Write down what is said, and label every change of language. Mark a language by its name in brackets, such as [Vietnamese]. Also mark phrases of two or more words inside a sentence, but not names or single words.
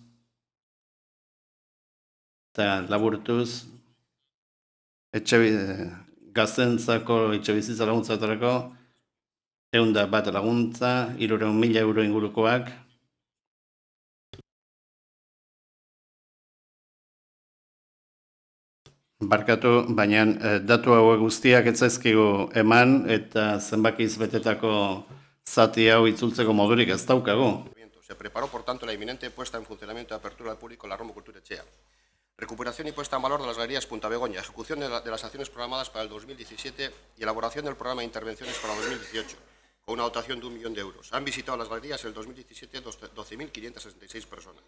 [Basque] eta laburtuz, gaztentzako etxebizitza laguntzatarako, 101 laguntza, 300.000 euro ingurukoak. Barkatu, baina datu hauek guztiak ez zaizkigu eman eta zenbakiz betetako zati hau itzultzeko modurik ez daukagu. [Spanish] Se preparó, por tanto, la inminente puesta en funcionamiento de apertura al público en la Romo Cultura Etxea. Recuperación y puesta en valor de las galerías Punta Begoña, ejecución de las acciones programadas para el 2017 y elaboración del programa de intervenciones para 2018, con una dotación de 1 millón de euros. Han visitado las galerías en el 2017 12.566 personas.